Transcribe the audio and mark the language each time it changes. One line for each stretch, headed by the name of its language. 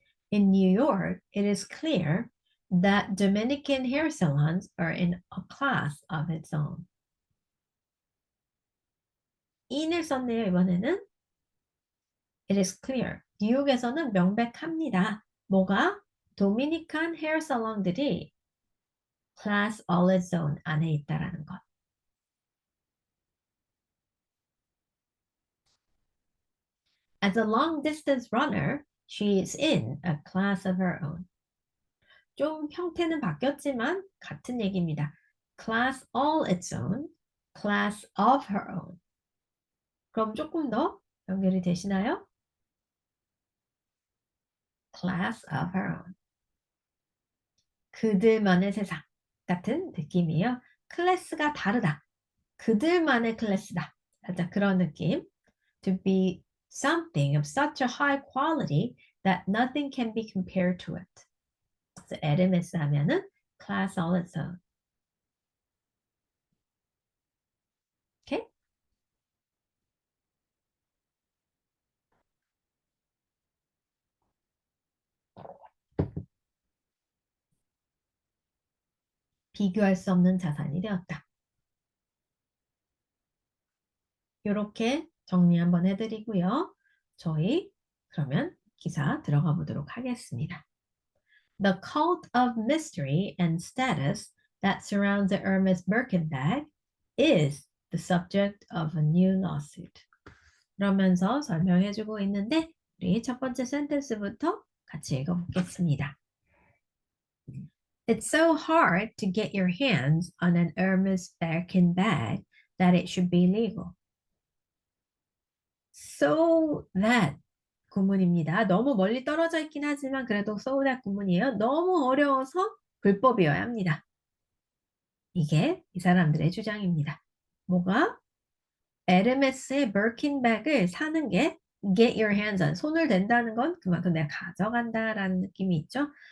English: In New York, it is clear that Dominican hair salons are in a class of its own.
Korean: in을 썼네요, 이번에는.
English: It is clear.
Korean: 뉴욕에서는 명백합니다. 뭐가? 도미니칸 헤어 살롱들이
English: class all its own
Korean: 안에 있다라는 것.
English: As a long-distance runner, she is in a class of her own.
Korean: 좀 형태는 바뀌었지만 같은 얘기입니다.
English: class all its own, class of her own.
Korean: 그럼 조금 더 연결이 되시나요?
English: class of her own.
Korean: 그들만의 세상 같은 느낌이에요. 클래스가 다르다. 그들만의 클래스다. 살짝 그런 느낌.
English: to be something of such a high quality that nothing can be compared to it.
Korean: 그래서 에르메스 하면은
English: class also. Okay?
Korean: 비교할 수 없는 자산이 되었다. 이렇게 정리 한번 해드리고요. 저희 그러면 기사 들어가 보도록 하겠습니다.
English: The cult of mystery and status that surrounds the Hermes Birkin bag is the subject of a new lawsuit.
Korean: 그러면서 설명해주고 있는데 우리 첫 번째 센텐스부터 같이 읽어보겠습니다.
English: It's so hard to get your hands on an Hermes Birkin bag that it should be legal.
Korean: So that 구문입니다. 너무 멀리 떨어져 있긴 하지만 그래도 so that 구문이에요. 너무 어려워서 불법이어야 합니다. 이게 이 사람들의 주장입니다. 뭐가? 에르메스의 버킨백을 사는 게
English: get your hands on,
Korean: 손을 댄다는 건 그만큼 내가 가져간다라는 느낌이 있죠.